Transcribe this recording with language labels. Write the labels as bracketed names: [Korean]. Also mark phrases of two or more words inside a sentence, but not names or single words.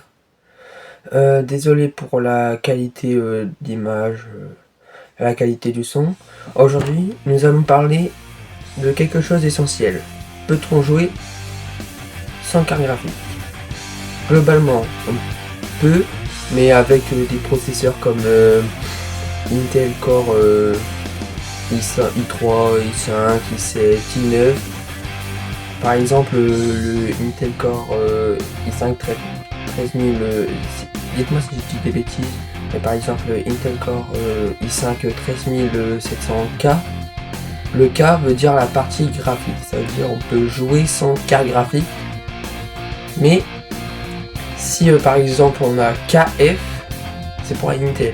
[French] Désolé pour la qualité d'image, la qualité du son. Aujourd'hui, nous allons parler de quelque chose d'essentiel. Peut-on jouer sans carte graphique? Globalement, on peut, mais avec des processeurs comme Intel Core i5, i3, i5, i7, i9. Par exemple, le Intel Core i5 13000, dites-moi si je dis des bêtises, mais par exemple Intel Core i5 13700K, le K veut dire la partie graphique, ça veut dire on peut jouer sans carte graphique, mais si par exemple on a KF, c'est pour Intel.